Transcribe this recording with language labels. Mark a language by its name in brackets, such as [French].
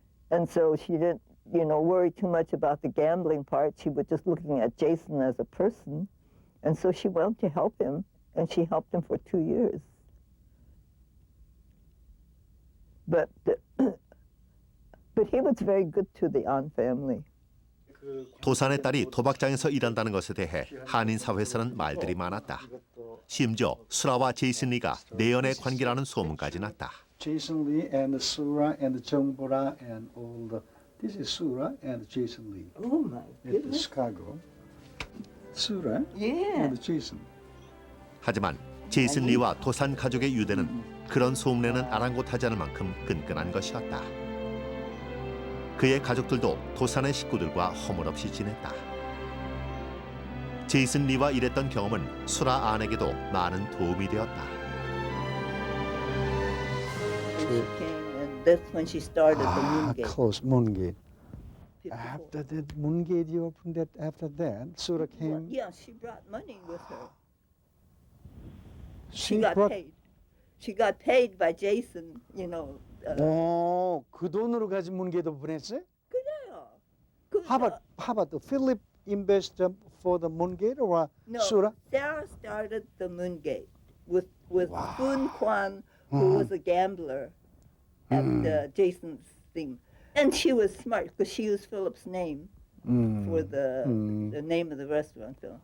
[English] And so she didn't, you know, worry too much about the gambling part. She was just looking at Jason as a person. And so she went to help him, and she helped him for 2 years. But he was very good to the An family. [Korean] 도산의 딸이 도박장에서 일한다는 것에 대해 한인 사회에서는 말들이 많았다. 심지어 수라와 제이슨 리가 내연의 관계라는 소문까지 났다. [English] Jason Lee and Sura and Jongbora and all the. This is Sura and Jason Lee Oh my at goodness! Chicago. Sura Yeah. and Jason. [Korean] 하지만 제이슨 리와 도산 가족의 유대는 그런 소문에는 아랑곳하지 않을 만큼 끈끈한 것이었다. 그의 가족들도 도산의 식구들과 허물없이 지냈다. 제이슨 리와 일했던 경험은 수라 안에게도 많은 도움이 되었다. [English] She came, and that's when she started the Moongate. Close Moongate. 54. After that Moongate, you opened that. After that, Sura came. Yeah, she brought money with her. She She got brought. paid. She got paid by Jason, you know. [Korean] 그 돈으로 가진 문게도 보냈어요? 그래요. [English] How about the Philip invested for the Moongate or No, Sura? Sarah started the Moongate with Foon Kwan, who was a gambler at Jason's thing. And she was smart because she used Philip's name for the name of the restaurant.